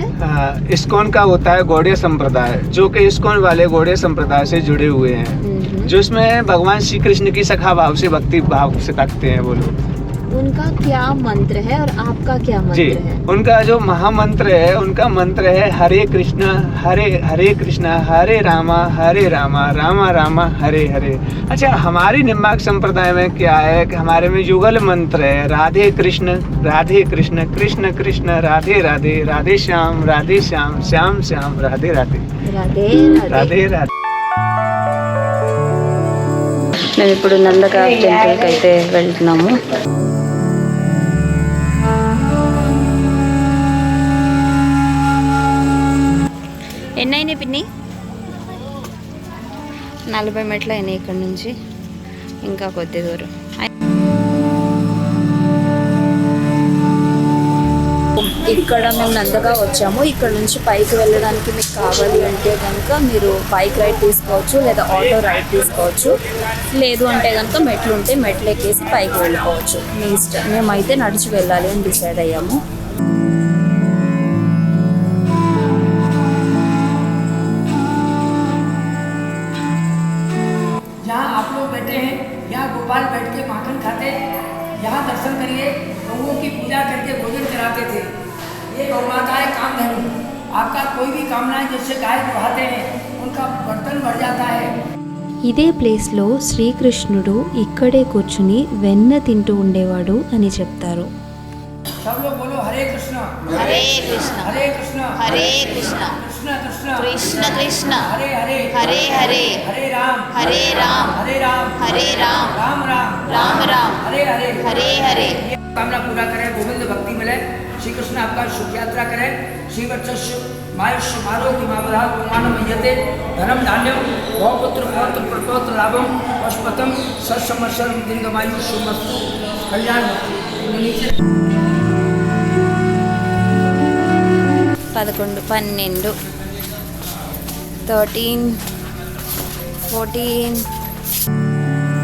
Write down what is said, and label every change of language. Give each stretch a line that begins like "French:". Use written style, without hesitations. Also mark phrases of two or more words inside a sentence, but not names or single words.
Hindi: इस्कॉन का होता है गौड़ीय संप्रदाय, जो कि इस्कॉन वाले गौड़ीय संप्रदाय से जुड़े हुए हैं, जो इसमें भगवान श्री कृष्ण की सखा भाव से भक्ति भाव से रखते हैं वो लोग. उनका क्या मंत्र है और आपका क्या मंत्र जी, है? उनका जो महामंत्र है, उनका मंत्र है हरे कृष्णा हरे कृष्णा हरे रामा रामा रामा हरे हरे. अच्छा, हमारी निम्बार्क संप्रदाय में क्या है कि हमारे में युगल मंत्र है राधे कृष्ण कृष्ण कृष्ण राधे राधे राधे श्याम श्याम श्याम राधे राधे राधे राधे राधे.
Telugu: మేము ఇప్పుడు నందగావ్ టెంపుల్కి అయితే వెళ్తున్నాము. ఎన్నైనా పిన్ని 40 మెట్లు అయినాయి ఇక్కడ నుంచి. ఇంకా కొద్ది దూరం. ఇక్కడ మేము నందగావ్ వచ్చాము. ఇక్కడ నుంచి పైకి వెళ్ళడానికి మీకు కావాలి అంటే కనుక మీరు
English: bike ride
Telugu: తీసుకోవచ్చు, లేదా
English: auto ride
Telugu: తీసుకోవచ్చు. లేదు అంటే కనుక మెట్లు ఉంటే మెట్లు ఎక్కేసి పైకి వెళ్ళిపోవచ్చు, మీ ఇష్టం. మేమైతే నడిచి వెళ్ళాలి అని డిసైడ్ అయ్యాము.
Hindi: जहाँ आप लोग बैठे हैं, यहाँ गोपाल बैठ के माखन खाते, यहाँ दर्शन करिए. गौओं की पूजा करके भोजन कराते थे. ये गौ माताएं काम धनु. आपका कोई भी कामना जैसे गाय दुहाते हैं, उनका बर्तन बढ़ जाता है.
Telugu: ఇదే ప్లేస్లో శ్రీకృష్ణుడు ఇక్కడే కూర్చుని వెన్న తింటూ ఉండేవాడు అని చెప్తారు.
Hindi: सब लोग बोलो हरे कृष्ण
Telugu: హరే కృష్ణ
Hindi: हरे कृष्ण
Telugu: హరే కృష్ణ
Hindi: कृष्ण कृष्ण
Telugu: కృష్ణ కృష్ణ
Hindi: हरे हरे
Telugu: హరే హరే
Hindi: हरे राम
Telugu: హరే రామ్
Hindi: हरे राम
Telugu: హరే రామ్
Hindi: राम राम
Telugu: రామ రామ్
Hindi: हरे हरे
Telugu: హరే హరే.
Hindi: ये कामना पूरा करें, गोविंद भक्ति मिले, श्री कृष्ण आपका शुभ यात्रा करें.
Sanskrit: श्री वत्स्य मायुष्य आरोग्य मावधान मानव यते धनम धान्यम गौपुत्र पौत्र प्रपौत्र लाभम पशुपतम सत्संवत्सर दीर्घमायुष्य मस्तु कल्याण.
Hindi: 11, 12, 13, 14